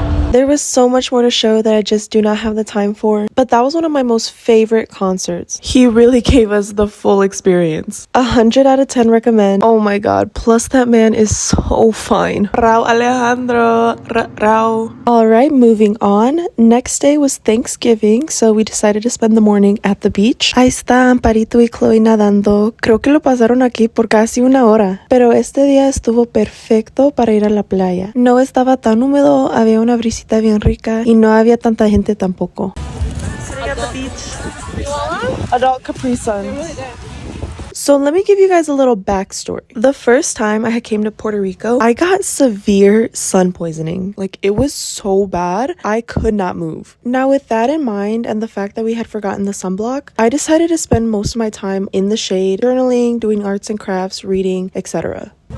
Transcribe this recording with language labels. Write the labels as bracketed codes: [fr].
[en] There was so much more to show that I just do not have the time for, but that was one of my most favorite concerts. He really gave us the full experience. 100 out of 10 recommend. Oh my god, plus that man is so fine. Rauw Alejandro, Rauw. Alright, moving on. Next day was Thanksgiving, so we decided to spend the morning at the beach. [es] Ahí está Amparito y Chloe nadando. Creo que lo pasaron aquí por casi una hora. Pero este día estuvo perfecto para ir a la playa. No estaba tan húmedo, había una brisita bien rica y no había tanta gente tampoco. Sitting at the beach. Adult Capri Sun. [en] So let me give you guys a little backstory. The first time I came to Puerto Rico, I got severe sun poisoning. Like, it was so bad, I could not move. Now, with that in mind and the fact that we had forgotten the sunblock, I decided to spend most of my time in the shade, journaling, doing arts and crafts, reading, etc.